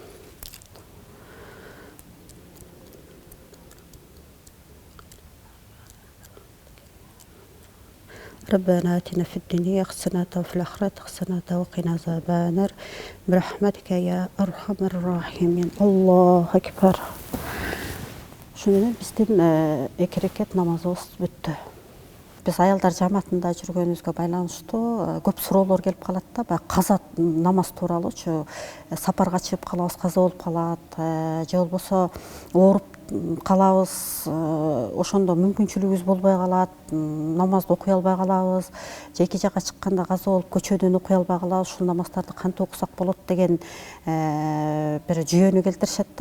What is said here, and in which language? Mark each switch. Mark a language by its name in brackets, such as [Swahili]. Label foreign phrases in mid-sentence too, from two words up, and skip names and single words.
[Arabic] ربنا آتنا في الدنيا حسنة وفي الآخرة حسنة وقنا عذاب النار برحمتك يا أرحم الراحمين. الله أكبر. [Kyrgyz] Шунымен бізден 2 рекет намазыбыз бүтті. Біз аялдар жамаатында жүргөнүбүзгө байланыштуу көп суроолор келип калат да, баягы каза намаз тууралуучу. Сапарга чыгып калабыз, каза болуп калат, же болбосо ооруп калабыз, ошондо мүмкүнчүлүгүбүз болбой калат, намазды окуй албай калабыз, же эки жакка чыкканда каза болуп көчөдөн окуй албай калабыз, ушул намаздарды кантип окусак болот деген бир жүйөнү келтиришет да.